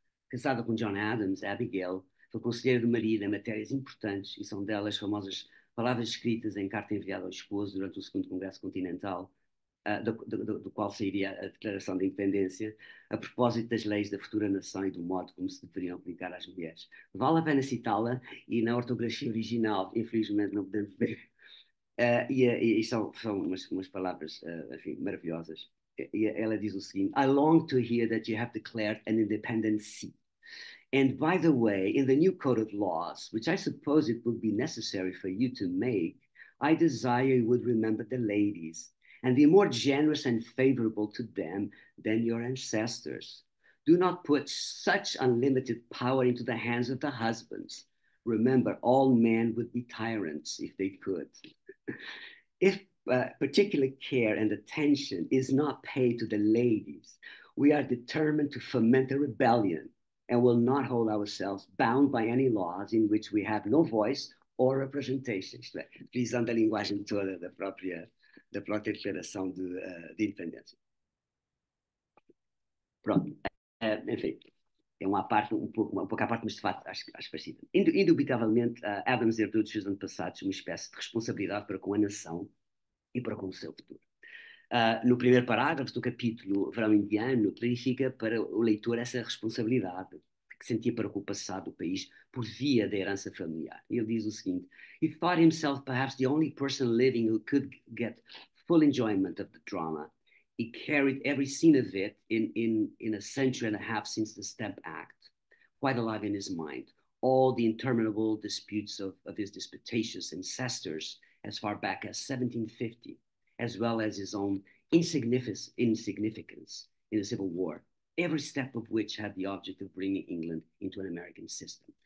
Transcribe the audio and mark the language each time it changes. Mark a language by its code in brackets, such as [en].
[pt] Casada com John Adams, Abigail foi conselheira do marido em matérias importantes, e são delas famosas palavras escritas em carta enviada ao esposo durante o Segundo Congresso Continental, do qual sairia a Declaração de Independência, a propósito das leis da futura nação e do modo como se deveriam aplicar às mulheres. Vale a pena citá-la, e na ortografia original, infelizmente não podemos ver, e são umas palavras, enfim, maravilhosas. E ela diz o seguinte: [en] I long to hear that you have declared an independency. And by the way, in the new code of laws, which I suppose it would be necessary for you to make, I desire you would remember the ladies and be more generous and favorable to them than your ancestors. Do not put such unlimited power into the hands of the husbands. Remember, all men would be tyrants if they could. If particular care and attention is not paid to the ladies, we are determined to foment a rebellion and will not hold ourselves bound by any laws in which we have no voice or representation. [pt] Isto é, utilizando a linguagem toda da própria declaração de independência. Pronto. Enfim, é uma parte, um pouco à parte, mas de facto acho parecida. Indubitavelmente, Adams herdou dos seus antepassados uma espécie de responsabilidade para com a nação e para com o seu futuro. No primeiro parágrafo do capítulo Verão Indiano, clarifica para o leitor essa responsabilidade que sentia para com o passado do país por via da herança familiar. Ele diz o seguinte: [en] He thought himself perhaps the only person living who could get full enjoyment of the drama. He carried every scene of it in a century and a half since the Stamp Act, quite alive in his mind. All the interminable disputes of his disputatious ancestors as far back as 1750, as well as his own insignificance in the Civil War, every step of which had the object of bringing England into an American system.